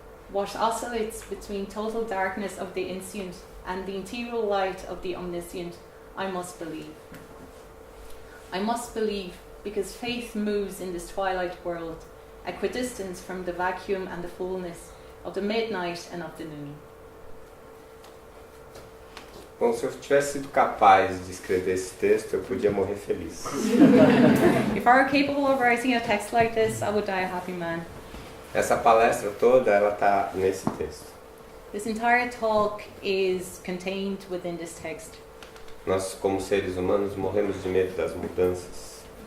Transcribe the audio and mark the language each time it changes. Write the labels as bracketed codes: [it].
[en] What oscillates between total darkness of the inscient and the integral light of the omniscient, I must believe. I must believe because faith moves in this twilight world, equidistant from the vacuum and the fullness of the midnight and of the noon. [pt] Bom, se eu tivesse sido capaz de escrever esse texto, eu podia morrer feliz. [en] If I were capable of writing a text like this, I would die a happy man. [pt] Essa palestra toda, ela tá nesse texto. [en] This entire talk is contained within this text. [pt] Nós, como seres humanos, morremos de medo das mudanças.